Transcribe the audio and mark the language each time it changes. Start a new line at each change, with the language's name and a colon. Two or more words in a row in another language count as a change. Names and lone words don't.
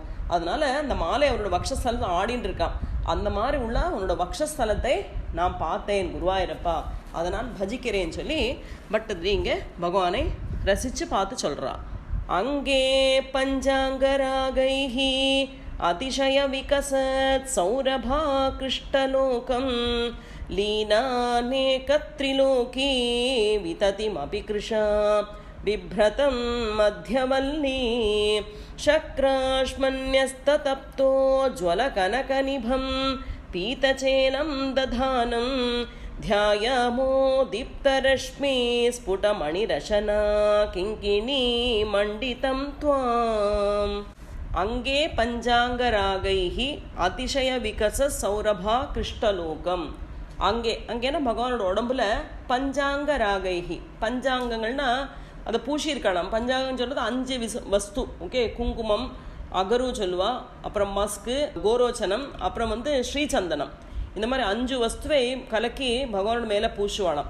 Tamil: அதனால அந்த மாலை அவரோட வக்ஷஸ்தலத்தை ஆடின்னு இருக்கான். அந்த மாதிரி உள்ள உன்னோட வக்ஷஸ்தலத்தை நான் பார்த்தேன் குருவாயிரப்பா, அதை நான் பஜிக்கிறேன்னு சொல்லி பட்டது இங்கே பகவானை ரசித்து பார்த்து சொல்கிறா.
Sanskrit: अङ्गे पञ्चाङ्गरागैः अतिशय विकसत् सौरभा कृष्टलोकम् लीनानेकत्रिलोकी विततिमपि कृशाम् बिभ्रतं मध्यवल्ली शक्राश्मन्यस्ततप्तो ज्वलकनकनिभं पीतचेनं दधानं ध्यायामो दीप्तरश्मि स्फुटमणिरशना किङ्किणी मण्डितं त्वाम् अंगे पंचांगरागैः अतिशय विकस सौरभा कृष्टलोकम.
Tamil: அங்கே அங்கேனா பகவானோட உடம்புல பஞ்சாங்கராகைஹி, பஞ்சாங்கங்கள்னா அதை பூசியிருக்கலாம். பஞ்சாங்கன்னு சொல்கிறது 5 வஸ்து, ஓகே, குங்குமம், அகரு சொல்லுவா, அப்புறம் மஸ்கு, கோரோச்சனம், அப்புறம் ஸ்ரீசந்தனம். இந்த மாதிரி 5 வஸ்துவை கலக்கி பகவானோட மேலே பூசுவாளாம்.